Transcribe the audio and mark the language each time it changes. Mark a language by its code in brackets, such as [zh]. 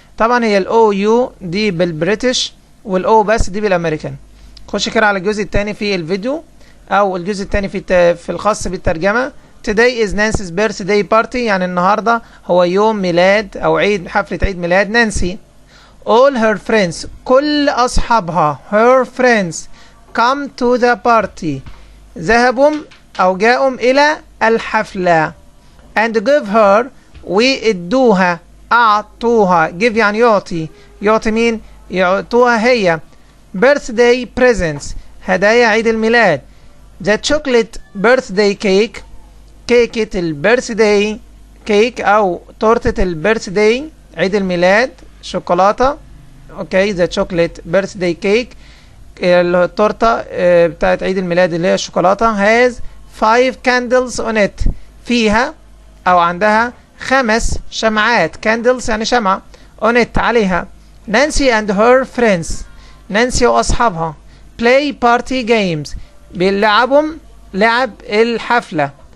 [ar] طبعا هي الاو يو دي بالبريتش والاو بس دي بالامريكان. خش كده على الجزء الثاني في الفيديو او الجزء الثاني في الخاص بالترجمة. [en] Today is Nancy's birthday party، [ar] يعني النهاردة هو يوم ميلاد او حفلة عيد ميلاد نانسي. [en] all her friends، [ar] كل اصحابها [en] her friends come to the party، [ar] ذهبوا او جاءوا الى الحفلة. [en] and give her، [ar] وادوها، اعطوها. give يعني يعطي، يعطي مين؟ يعطوها هي [en] birthday presents [ar] هدايا عيد الميلاد. [en] the chocolate birthday cake [ar] كيكة البيرثداي كيك أو تورتة البيرثداي عيد الميلاد شوكولاتة. اوكي [en] the chocolate birthday cake [ar] التورتة بتاعت عيد الميلاد اللي هي الشوكولاتة [en] has 5 candles on it [ar] فيها أو عندها 5 شمعات. candles يعني شمعة. [en] on it [ar] عليها. [en] Nancy and her friends [ar] نانسي وأصحابها [en] play party games [ar] بيلعبهم لعب الحفلة.